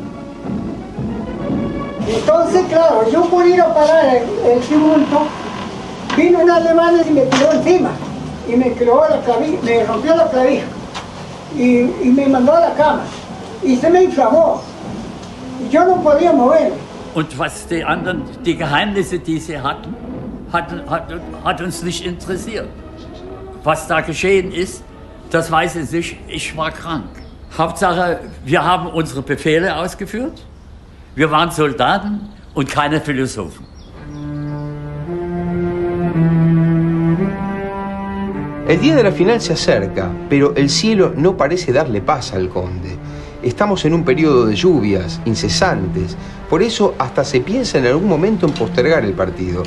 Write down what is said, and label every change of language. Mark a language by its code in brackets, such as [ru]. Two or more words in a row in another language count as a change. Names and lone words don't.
[es] Entonces, claro, yo por ir a parar el tumulto, vino un alemán y me tiró encima y me rompió la clavija y me mandó a la cama y se me inflamó y yo no podía moverme. [de] Und was die anderen, die Geheimnisse, die sie hatten, hat uns nicht interessiert. Was da geschehen ist, das weiß ich nicht. Ich war krank. Hauptsache, wir haben unsere Befehle ausgeführt. Wir waren Soldaten und keine Philosophen. [es] El día de la final se acerca, pero el cielo no parece darle paz al conde. Estamos en un periodo de lluvias incesantes, por eso hasta se piensa en algún momento en postergar el partido.